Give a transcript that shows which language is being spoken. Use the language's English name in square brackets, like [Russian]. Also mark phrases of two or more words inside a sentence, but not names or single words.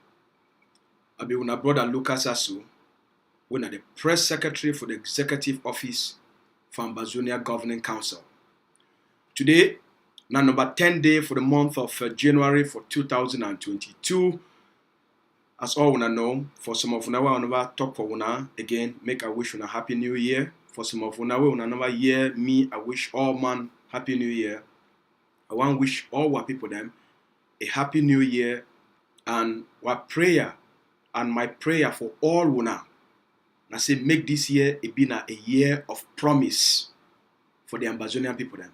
[Nigerian Pidgin] I be una brother Lucas Asu, una the press secretary for the executive office for Ambazonia Governing Council. Today, now number 10 day for the month of January for 2022. As all una know, for some of una I never talk for una again, make I wish una happy new year. For some of una we never hear me, I wish all man happy new year. I want to wish all our people them a happy new year, and our prayer and my prayer for all una. I say make this year it be a year of promise for the Ambazonian people them.